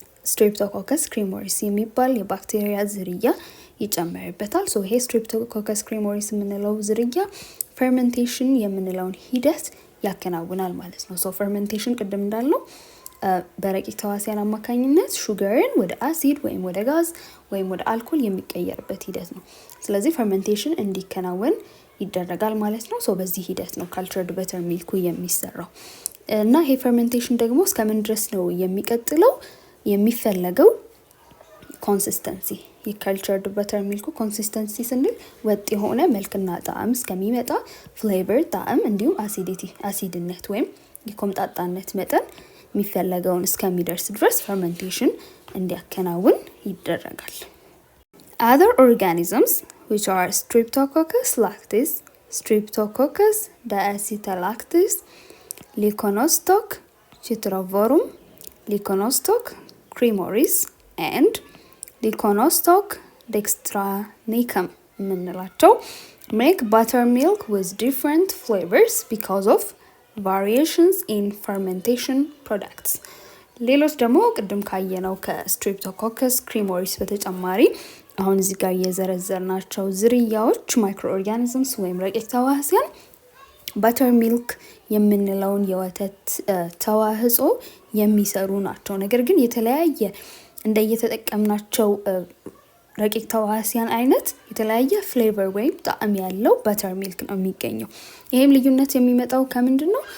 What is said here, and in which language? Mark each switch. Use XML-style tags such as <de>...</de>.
<am>Streptococcus cremoris የሚባል የባክቴሪያ ዝርያ ይጨመርበታል። ሶ ይሄ Streptococcus cremoris የምንለው ዝርያ ፈርመንቴሽን የምንለውን ሂደት ያከናውናል ማለት ነው። ሶ ፈርመንቴሽን ቅድም እንዳልነው በረቂቅ ተዋሲያን አማካኝነት ሹገርን ወደ አሲድ ወይም ወደ ጋዝ ወይም ወደ አልኮል የሚቀየርበት ሂደት ነው። ስለዚህ ፈርመንቴሽን እንዲከናወን ይደረጋል ማለት ነው። ሶ በዚህ ሂደት ነው cultured buttermilk የሚሰራው እና ይሄ ፈርመንቴሽን ደግሞ እስከምን ድረስ ነው የሚቀጥለው? የሚፈለገው ኮንሲስተንሲ የcultured buttermilk ኮንሲስተንሲ ስንል ወጥ የሆነ መልክና ጣዕም እስከሚመጣ ፍሌቨር፣ ጣዕም እንዲሁም አሲድነት ወይም የኮምጣጣነት መጠን የሚፈለገውን እስከሚደርስ ድረስ ፈርመንቴሽን እንዲያከናውን ይደረጋል።</am> <en>Other organisms which are Streptococcus lactis, Streptococcus diacetylactis, Leuconostoc chytrovorum, Leuconostoc cremoris and Leuconostoc dextranicum የምንላቸው make buttermilk with different flavors because of variations in fermentation products.</en> <am>ሌሎች ደግሞ ቅድም ካየነው ከስትሬፕቶኮከስ ክሪሞሪስ በተጨማሪ አሁን እዚህ ጋር የዘረዘርናቸው ዝርያዎች ማይክሮኦርጋኒዝምስ ወይም ረቂቅ ተዋሲያን በተርሚልክ የምንለውን የወተት ተዋጽኦ የሚሰሩ ናቸው። ነገር ግን የተለያየ እንደየተጠቀምናቸው ረቂቅ ተዋሲያን አይነት የተለያየ ፍሌቨር ወይም ጣዕም ያለው በተር ሚልክ ነው የሚገኘው። ይሄም ልዩነት የሚመጣው ከምንድነው?</am>